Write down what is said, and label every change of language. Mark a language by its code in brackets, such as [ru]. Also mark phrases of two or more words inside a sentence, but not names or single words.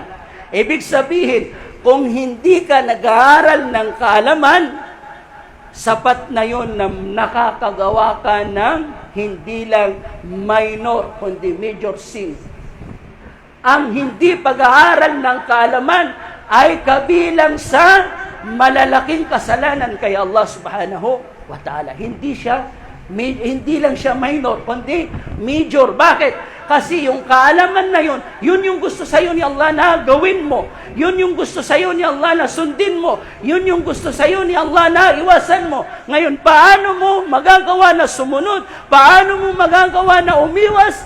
[tl] Ibig sabihin, kung hindi ka nag-aaral ng kaalaman, sapat na yun na nakakagawa ka ng hindi lang minor, kundi [en] major sin. [tl] Ang hindi pag-aaral ng kaalaman ay kabilang sa malalaking kasalanan kay [ar] الله سبحانه وتعالى. [tl] Hindi lang siya minor, kundi major. Bakit? Kasi yung kaalaman na yun, yun yung gusto sa'yo ni Allah na gawin mo. Yun yung gusto sa'yo ni Allah na sundin mo. Yun yung gusto sa'yo ni Allah na iwasan mo. Ngayon, paano mo magagawa na sumunod? Paano mo magagawa na umiwas?